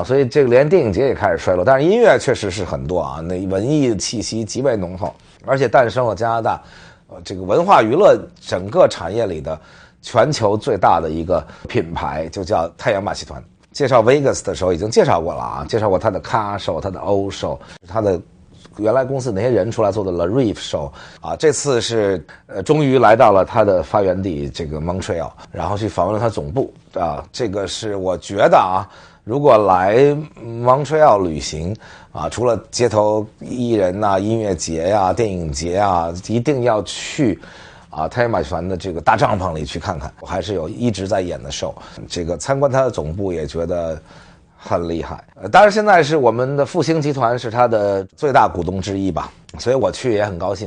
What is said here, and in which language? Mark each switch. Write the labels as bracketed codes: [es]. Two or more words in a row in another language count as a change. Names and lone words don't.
[zh] 所以這個連電影節也開始衰落。但是音樂確實是很多啊，那文藝氣息極為濃厚，而且誕生了加拿大，這個文化娛樂整個產業裡的全球最大的一個品牌，就叫太陽馬戲團。介紹 Vegas 的時候已經介紹過了啊，介紹過他的咖 show、他的歐show、他的。原來公司那些人出來做的 La Rive Show 啊，這次是終於來到了他的發源地這個 Montreal， 然後去訪問了他總部啊，這個是我覺得啊，如果來 Montreal 旅行啊，除了街頭藝人啊、音樂節呀、電影節啊，一定要去啊太陽馬戲團的這個大帳篷裡去看看，我還是有一直在演的 show， 這個參觀他的總部也覺得很厲害，當然現在是我們的復興集團是他的最大股東之一吧，所以我去也很高興。